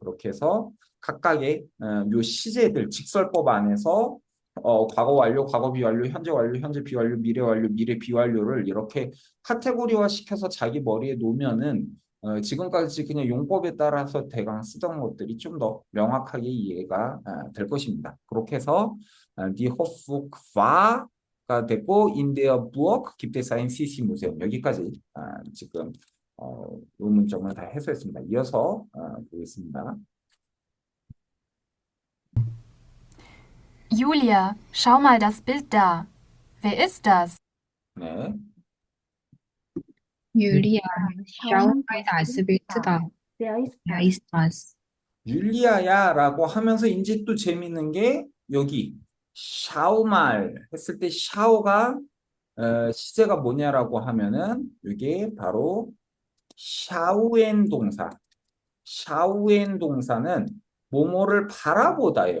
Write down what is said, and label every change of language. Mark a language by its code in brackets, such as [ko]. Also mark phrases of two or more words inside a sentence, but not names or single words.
[ko] 그렇게 해서 각각의 요 시제들 직설법 안에서 과거 완료, 과거 비완료, 현재 완료, 현재 비완료, 미래 완료, 미래 비완료를 이렇게 카테고리화 시켜서 자기 머리에 놓으면은 지금까지 그냥 용법에 따라서 대강 쓰던 것들이 좀 더 명확하게 이해가 될 것입니다. 그렇게 해서 [de] Die Hoffnung war [ko] 가 되고 [de] in der Burg gibt es ein Sisi-Museum [ko] 여기까지 지금 이 문점을 다 해소했습니다. 이어서 보겠습니다. [de] Julia, schau mal das Bild da. Wer ist das? [ko] 네, [de] Julia, schau mal das Bild da. Wer ist Wer das? ist das? [ko] 율리아야라고 하면서 이제 또 재밌는 게 여기 샤오말 했을 때 샤오가 시제가 뭐냐라고 하면은 이게 바로 샤우엔 동사. 샤우엔 동사는 뭐뭐를 바라보다예요.